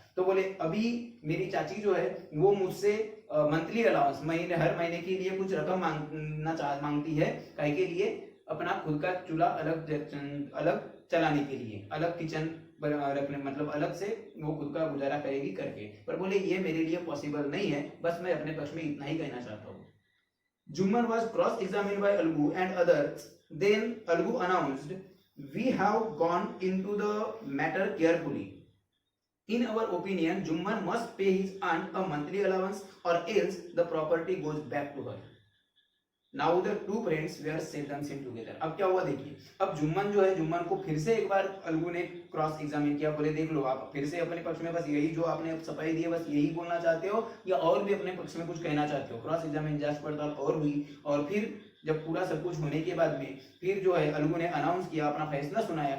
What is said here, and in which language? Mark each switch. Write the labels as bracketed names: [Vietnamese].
[Hindi] तो बोले अभी मेरी चाची जो है वो मुझसे मंथली अलाउंस हर महीने के लिए कुछ रकम मांगती है, काहे के लिए, अपना खुद का चूल्हा अलग चलाने के लिए, अलग किचन रखने मतलब अलग से वो खुद का गुजारा करेगी करके। पर बोले ये मेरे लिए पॉसिबल नहीं है, बस मैं अपने पक्ष में इतना ही कहना चाहता हूँ। [English] Jumman was cross examined by Algu and others. Then Algu announced, "We have gone into the matter carefully. In our opinion, Jumman must pay his aunt a monthly allowance, or else the property goes back to her." Now the two friends were seldom seen together. [Hindi] अब क्या हुआ देखिए, अब जुम्मन जो है, जुम्मन को फिर से एक बार अलगू ने क्रॉस एग्जामिन किया, बोले देख लो आप फिर से अपने पक्ष में बस यही जो आपने सफाई दी है बस यही बोलना चाहते हो या और भी अपने पक्ष में कुछ कहना चाहते हो। क्रॉस एग्जामिन जांच पड़ताल और हुई, और फिर जब पूरा सब कुछ होने के बाद में फिर जो है अलगू ने अनाउंस किया, अपना फैसला सुनाया।